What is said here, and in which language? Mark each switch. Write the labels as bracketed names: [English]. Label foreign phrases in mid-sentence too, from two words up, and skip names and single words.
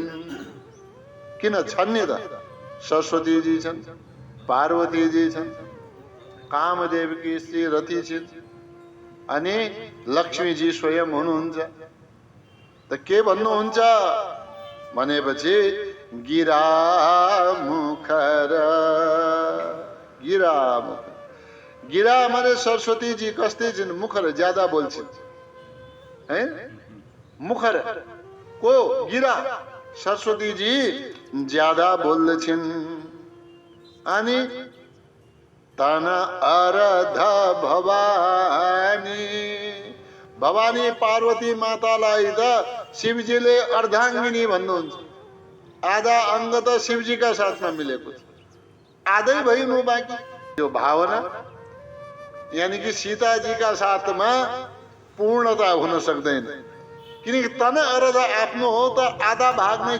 [Nepali] किन छन् नि त? सरस्वतीजी छन्, पार्वतीजी छन्, कामदेवकी स्त्री रति छिन्, अनि लक्ष्मीजी स्वयं हुनुहुन्छ। त के भन्नुहुन्छ भनेपछि [Awadhi] गिरा मुखर, [Nepali] गिरा मुख, गिरा माने सरस्वतीजी कस्तै छिन्? मुखर, ज्यादा बोल्छिन् है। मुखर को? गिरा, सरस्वतीजी ज्यादा बोल्दछिन्। अनि [Awadhi] तन अरध भवानी, [Nepali] भवानी पार्वती मातालाई त शिवजीले अर्धाङ्गिनी भन्नुहुन्छ। आधा अंग त शिवजीका साथमा मिलेको छ, आधै भइनु बाँकी। यो भावना यानी कि सीताजीका साथमा पूर्णता हुन सक्दैन, किनकि [Awadhi] तन अरध [Nepali] आफ्नो हो त आधा भाग नै छ।